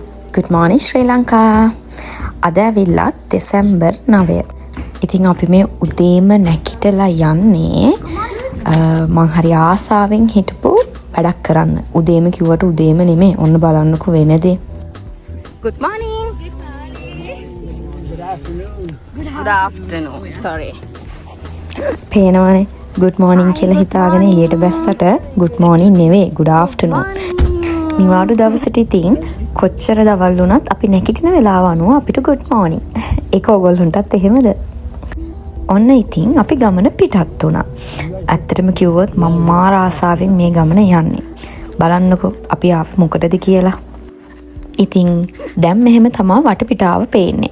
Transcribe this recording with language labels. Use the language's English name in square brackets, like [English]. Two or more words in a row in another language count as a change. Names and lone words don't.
[English] Good morning [Sinhala] ශ්‍රී ලංකා. අද ඇවිල්ලා දෙසැම්බර් 9. ඉතින් අපි මේ උදේම නැගිටලා යන්නේ මං හරි ආසාවෙන් හිටපු වැඩක් කරන්න. උදේම කිව්වට උදේම නෙමෙයි. ඔන්න බලන්නකෝ වෙන දේ. [English] Good morning. Good afternoon. Sorry. [Sinhala] පේනවනේ. [English] Good morning [Sinhala] කියලා හිතාගෙන එළියට බැස්සට [English] good morning [Sinhala] නෙවෙයි [English] good afternoon. [Sinhala] නිවාඩු දවසට ඉතින් කොච්චර දවල් වුණත් අපි නැගිටින වෙලාව අනුව අපිට [English] good morning. [Sinhala] ඒක ඕගොල්ලන්ටත් එහෙමද? ඔන්න ඉතින් අපි ගමන පිටත් වුණා. ඇත්තටම කිව්වොත් මම මාර ආසාවෙන් මේ ගමන යන්නේ. බලන්නකෝ අපි ආපු මොකටද කියලා. ඉතින් දැන් මෙහෙම තමයි වටපිටාව පේන්නේ.